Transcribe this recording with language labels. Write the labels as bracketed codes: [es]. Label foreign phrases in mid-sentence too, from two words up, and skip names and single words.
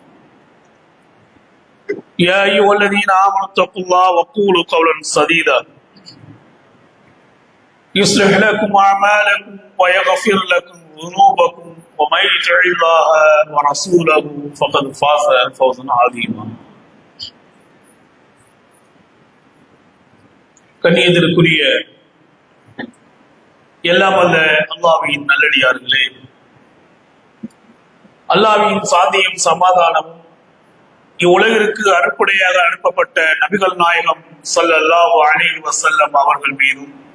[ar] يا أيها الذين آمنوا اتقوا الله وقولوا قولا سديدا يصلح لكم أعمالكم ويغفر لكم ذنوبكم ومن يطع الله ورسوله فقد فاز فوزا عظيما. [ta] கண்ணியத்திற்குரிய எல்லாம் வல்ல அல்லாஹ்வின் நல்லடியார்களே, அல்லாஹ்வின் சாந்தியும் சமாதானமும் இவ்வுலகிற்கு அருட்கொடையாக அனுப்பப்பட்ட நபிகள் நாயகம் [ar] صلى الله عليه وسلم [ta] அவர்கள் மீதும்